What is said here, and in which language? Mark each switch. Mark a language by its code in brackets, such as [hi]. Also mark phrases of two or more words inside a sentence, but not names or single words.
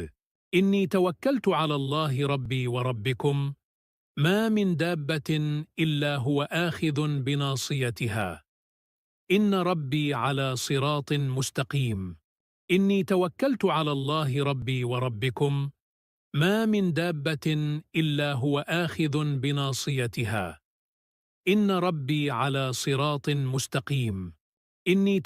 [ar] إني توكلت على الله ربي وربكم ما من دابة إلا هو آخذ بناصيتها إن ربي على صراط مستقيم. إني توكلت على الله ربي وربكم ما من دابة إلا هو آخذ بناصيتها إن ربي على صراط مستقيم. إني